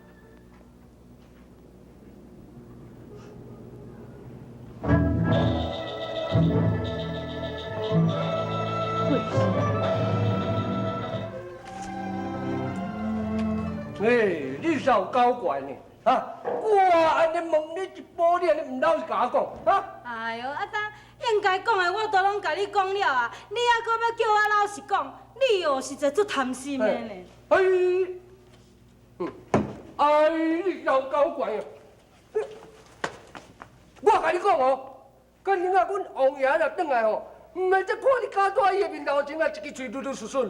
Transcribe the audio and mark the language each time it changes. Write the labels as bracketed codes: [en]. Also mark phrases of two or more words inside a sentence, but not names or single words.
[nan] 你是有搞怪呢？啊！我安尼问你一步，你安尼唔老实甲我讲，啊？哎呦，啊当应该讲的我都拢甲你讲了啊，你还搁要叫我老实讲，你哟实在足贪心的呢。你有搞怪啊！我甲你讲哦，今日啊，阮王爷若转来吼，唔会再看你家大伊的面头前啊，一支嘴嘟嘟顺顺。